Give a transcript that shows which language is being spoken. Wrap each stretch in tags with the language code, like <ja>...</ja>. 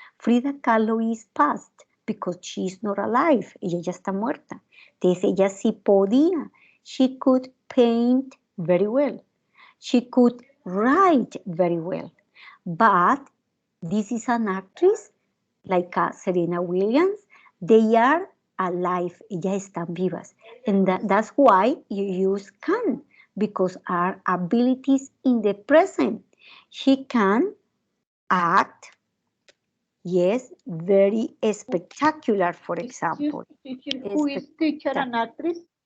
<en>Frida Kahlo is past because she is not alive,</en> <es>ella ya está muerta. Entonces ella sí podía.</es> <en>She could paint very well. She could write very well. But this is an actress like Serena Williams. They are alive,</en> <es>ellas están vivas.</es> <en>And that's why you use can, because our abilities in the present. She can act, yes, very spectacular, for example. Teacher, who is teacher and actress?</en>